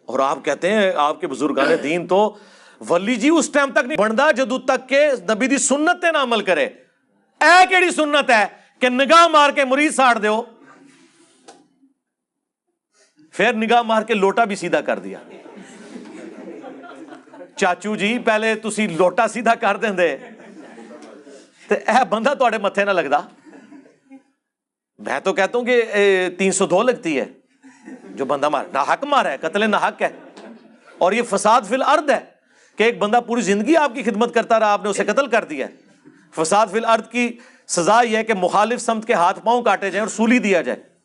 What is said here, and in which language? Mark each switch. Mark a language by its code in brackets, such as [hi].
[ur] اور آپ کہتے ہیں آپ کے بزرگان دین تو [pa] ولی جی اس ٹائم تک نہیں بنتا جدو تک کہ نبی دی سنت تے نہ عمل کرے. اے کیڑی سنت ہے کہ نگاہ مار کے مرید ساڑ دیو، [ur] پھر نگاہ مار کے لوٹا بھی سیدھا کر دیا. [pa] چاچو جی پہلے تسی لوٹا سیدھا کر دیں دے تے اے بندہ تواڈے متھے نہ لگدا. [ur] میں تو کہتا ہوں کہ 302 لگتی ہے جو بندہ مارا، ناحق مارا ہے، قتل ناحق ہے. اور یہ فساد فی الارض ہے کہ ایک بندہ پوری زندگی آپ کی خدمت کرتا رہا، آپ نے اسے قتل کر دیا. فساد فی الارض کی سزا یہ ہے کہ مخالف سمت کے ہاتھ پاؤں کاٹے جائیں اور سولی دیا جائے.